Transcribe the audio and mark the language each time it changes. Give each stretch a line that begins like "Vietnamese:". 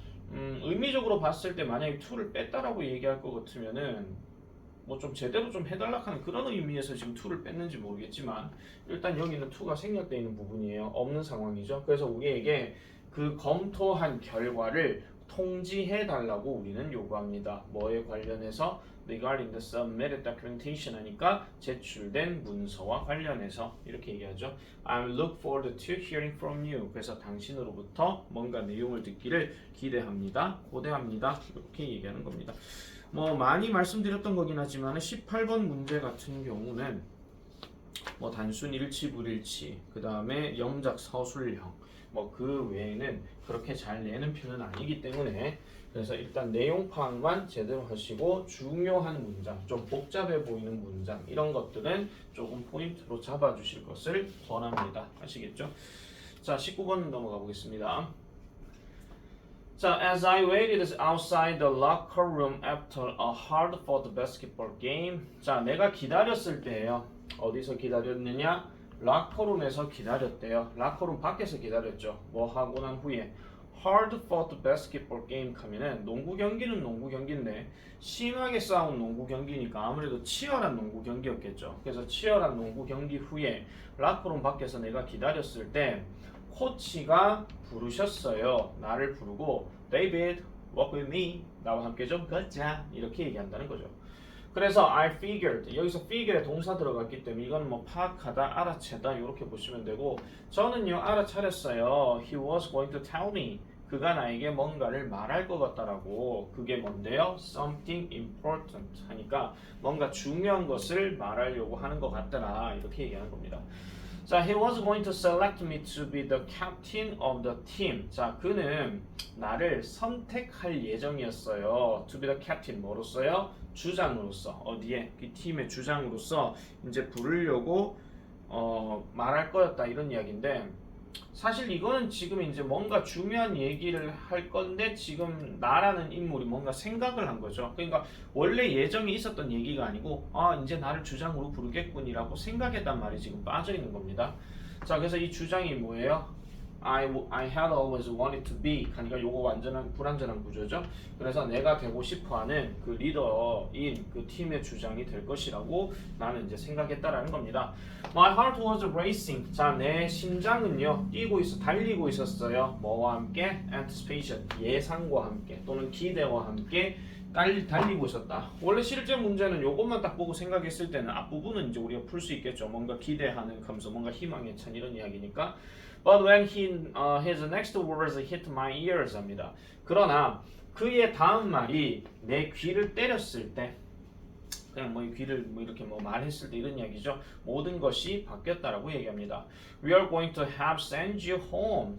Korean: 의미적으로 봤을 때 만약에 to를 뺐다라고 얘기할 것 같으면은 뭐 좀 제대로 좀 해달라 하는 그런 의미에서 지금 to를 뺐는지 모르겠지만 일단 여기는 to가 생략되어 있는 부분이에요. 없는 상황이죠. 그래서 우리에게 그 검토한 결과를 통지해 달라고 우리는 요구합니다. 뭐에 관련해서
English: regarding the submitted documentation
Korean: 하니까 제출된 문서와 관련해서 이렇게 얘기하죠.
English: I look forward to hearing from you.
Korean: 그래서 당신으로부터 뭔가 내용을 듣기를 기대합니다. 고대합니다. 이렇게 얘기하는 겁니다. 뭐 많이 말씀드렸던 거긴 하지만 18번 문제 같은 경우는 뭐 단순 일치 불일치 그 다음에 영작 서술형 뭐 그 외에는 그렇게 잘 내는 편은 아니기 때문에 그래서 일단 내용 파악만 제대로 하시고 중요한 문장 좀 복잡해 보이는 문장 이런 것들은 조금 포인트로 잡아 주실 것을 권합니다. 아시겠죠? 자 19번 넘어가 보겠습니다.
English: 자, as I waited outside the locker room after a hard-fought basketball game.
Korean: 자, 내가 기다렸을 때예요. 어디서 기다렸느냐? 락커룸에서 기다렸대요. 락커룸 밖에서 기다렸죠. 뭐 하고 난 후에
English: hard-fought basketball game
Korean: 하면은 농구 경기는 농구 경기인데 심하게 싸운 농구 경기니까 아무래도 치열한 농구 경기였겠죠. 그래서 치열한 농구 경기 후에 락커룸 밖에서 내가 기다렸을 때 코치가 부르셨어요. 나를 부르고
English: David, walk with me.
Korean: 나와 함께 좀 걷자. 이렇게 얘기한다는 거죠. 그래서
English: I figured.
Korean: 여기서 figure에 동사 들어갔기 때문에 이건 뭐 파악하다, 알아채다 이렇게 보시면 되고 저는요 알아차렸어요.
English: He was going to tell me.
Korean: 그가 나에게 뭔가를 말할 것 같다라고. 그게 뭔데요?
English: Something important
Korean: 하니까 뭔가 중요한 것을 말하려고 하는 것 같더라. 이렇게 얘기하는 겁니다.
English: 자, he was going to select me to be the captain of the team.
Korean: 자, 그는 나를 선택할 예정이었어요.
English: To be the captain
Korean: 뭐로서요? 주장으로서. 어디에? 그 팀의 주장으로서 이제 부르려고 말할 거였다 이런 이야기인데 사실 이거는 지금 이제 뭔가 중요한 얘기를 할 건데 지금 나라는 인물이 뭔가 생각을 한 거죠. 그러니까 원래 예정에 있었던 얘기가 아니고 이제 나를 주장으로 부르겠군이라고 생각했단 말이 지금 빠져 있는 겁니다. 자, 그래서 이 주장이 뭐예요?
English: I had always wanted to be
Korean: 그러니까 요거 완전한 불완전한 구조죠. 그래서 내가 되고 싶어하는 그 리더인 그 팀의 주장이 될 것이라고 나는 이제 생각했다라는 겁니다.
English: My heart was racing.
Korean: 자, 내 심장은요 달리고 있었어요. 뭐와 함께? Anticipation 예상과 함께 또는 기대와 함께 달리고 있었다. 원래 실제 문제는 요것만 딱 보고 생각했을 때는 앞부분은 이제 우리가 풀 수 있겠죠. 뭔가 기대하는 감소, 뭔가 희망에 찬 이런 이야기니까.
English: But when his next words hit my ears
Korean: 합니다. 그러나 그의 다음 말이 내 귀를 때렸을 때 그냥 뭐 귀를 뭐 이렇게 뭐 말했을 때 이런 이야기죠. 모든 것이 바뀌었다라고 얘기합니다.
English: We are going to have send you home.